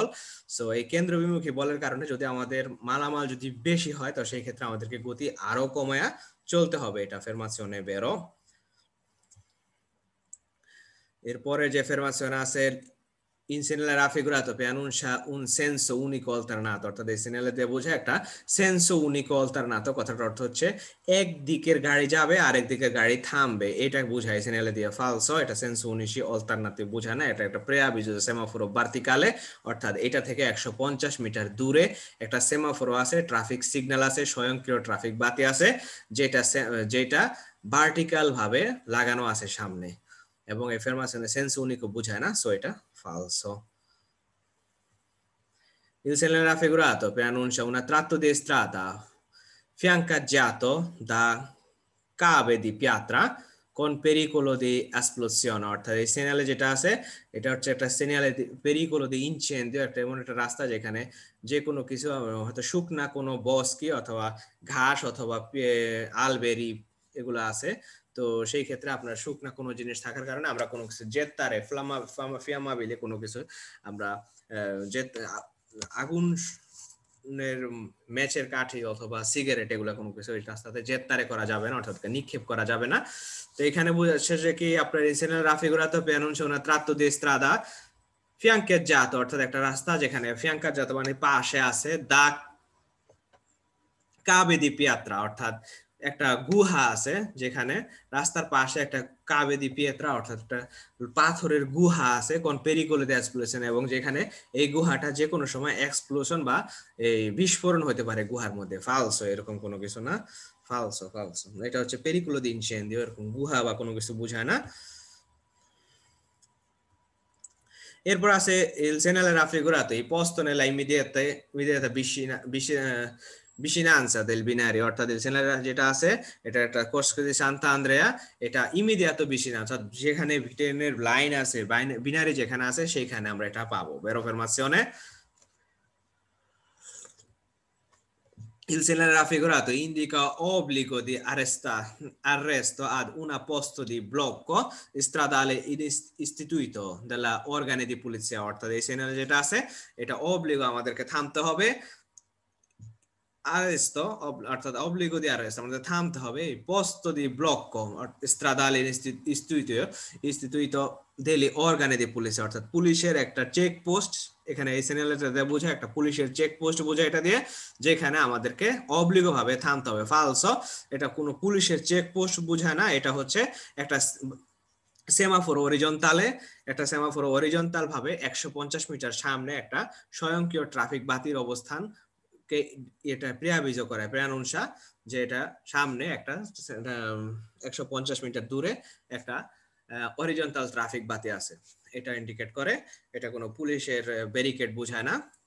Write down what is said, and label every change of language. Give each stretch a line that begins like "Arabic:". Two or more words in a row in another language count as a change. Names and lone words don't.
Bangla: সো এই কেন্দ্র বিমুখী বলের কারণে যদি আমাদের মালামাল যদি বেশি হয় তো সেই ক্ষেত্রে আমাদেরকে গতি আরো কমায়া চলতে হবে, এটা
Italian: affermazione vero.
Bangla: এরপরে যে ফেরমাশন আছে
Italian: in segnale raffigurato preannuncia un senso unico alternato,
Bangla: অর্থাৎ এই সেনালে দিয়ে বোঝায় একটা
Italian: senso unico
Bangla: অল্টারনাতো, কথাটার অর্থ হচ্ছে এক দিকের গাড়ি যাবে আরেক দিকের গাড়ি থামবে, এটা বোঝায় সেনালে দিয়ে ফালসো, এটা
Italian: senso unico alternativo
Bangla: বোঝায় না, এটা একটা
Italian: preavviso semaforo verticale,
Bangla: অর্থাৎ এটা থেকে 150 মিটার দূরে একটা সেমাফোরো আছে, ট্রাফিক সিগন্যাল আছে, স্বয়ংক্রিয় ট্রাফিক বাতি আছে, যেটা ভার্টিক্যাল ভাবে লাগানো আছে সামনে, এবং এই ফেরমাশনে
Italian: senso unico
Bangla: বোঝায় না, সো এটা falso.
Italian: Il segnale raffigurato preannuncia un tratto di strada fiancheggiato da cave di pietra con pericolo di esplosione,
Bangla: অর্থাৎ এই সেনালে যেটা আছে এটা হচ্ছে একটা
Italian: segnale pericolo di incendio,
Bangla: একটা এমন একটা রাস্তা যেখানে যে কোনো কিছু হয়তো শুকনা কোনো বস্কি অথবা ঘাস অথবা আলবেরি এগুলো আছে, তো সেই ক্ষেত্রে আপনার শুকনা কোনো জিনিস থাকার কারণে আমরা কোনো কিছু
Italian: gettare fiammabile
Bangla: কোনো কিছু আমরা আগুন ম্যাচের কাঠি অথবা সিগারেট এগুলো কোনো কিছু এই রাস্তাতে জেতারে করা যাবে না, অর্থাৎ নিক্ষেপ করা যাবে না। তো এখানে বোঝাচ্ছে যে কি আপনার এই
Italian: segnale raffigurato preannuncia una tratto di strada fiancheggiato,
Bangla: অর্থাৎ একটা রাস্তা যেখানে fiancheggiato মানে পাশে আছে, দা
Italian: cave di pietra,
Bangla: অর্থাৎ একটা গুহা আছে যেখানে রাস্তার পাশে একটা
Italian: cave di pietra
Bangla: অর্থাৎ একটা পাথরের গুহা আছে কোন
Italian: pericolo di esplosione,
Bangla: এবং যেখানে এই গুহাটা যে কোনো সময় এক্সপ্লোশন বা এই বিস্ফোরণ হতে পারে গুহার মধ্যে, ফালসো এরকম কোনো কিছু না,
Italian: falso falso,
Bangla: এটা হচ্ছে
Italian: pericolo di incendio,
Bangla: এরকম গুহা বা কোনো কিছু বোঝায় না। এরপর আছে
Italian: il segnale raffigurato i posto nella immediata vicinanza del binario,
Bangla: অর্থাৎ
Italian: il segnale
Bangla: যেটা আছে এটা একটা Corso di Sant'Andrea, এটা
Italian: immediata vicinanza,
Bangla: যেখানে ট্রেনের লাইন আছে বিনারি যেখানে আছে সেইখানে আমরা এটা পাবো,
Italian: vero affermazione. Il segnale raffigurato indica obbligo di arresto ad un posto di blocco stradale istituito dalla organi di polizia,
Bangla: অর্থাৎ এই সেনালে যেটা আছে এটা obbligo আমাদেরকে থামতে হবে, arresto
Italian: অর্থাৎ obbligo di arresto
Bangla: আমাদের থামতে হবে এই
Italian: posto di blocco stradale istituito delle organi di polizia,
Bangla: অর্থাৎ পুলিশের একটা চেক পোস্ট, এখানে এই সেনালেটা বোঝায় একটা পুলিশের চেক পোস্ট বোঝায় এটা দিয়ে, যেখানে আমাদেরকে অবলিগো ভাবে থামতে হবে, ফালসো, এটা কোনো পুলিশের চেক পোস্ট বোঝায় না, এটা হচ্ছে একটা
Italian: semaforo orizzontale,
Bangla: একটা
Italian: semaforo orizzontale
Bangla: ভাবে 150 মিটার সামনে একটা স্বয়ংক্রিয় ট্রাফিক বাতির অবস্থান কে এটা প্রিয়াবিজ করে প্রেয়ানুনসা, যে এটা সামনে একটা 150 মিটার দূরে একটা অরিজন্টাল ট্রাফিক বাতি আছে, এটা ইন্ডিকেট করে, এটা কোনো পুলিশের ব্যারিকেড বোঝায় না।